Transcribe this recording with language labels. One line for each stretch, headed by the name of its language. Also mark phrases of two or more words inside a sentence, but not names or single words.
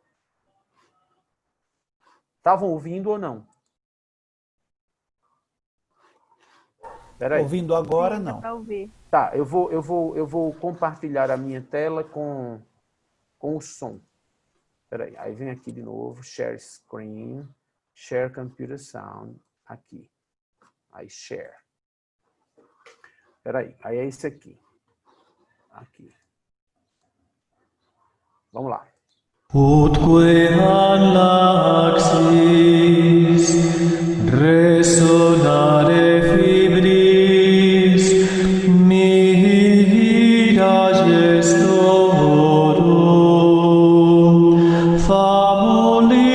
Portuguese: Estavam ouvindo ou não? Espera aí. Ouvindo agora, não. Tá, eu vou compartilhar a minha tela com o som. Espera aí. Aí vem aqui de novo,
English: share screen, share computer sound,
Portuguese: aqui. Aí share. Espera aí. Aí é esse aqui. Aqui. Vamos lá.
Latin: Utque laxis resonare fibris mira gestorum famor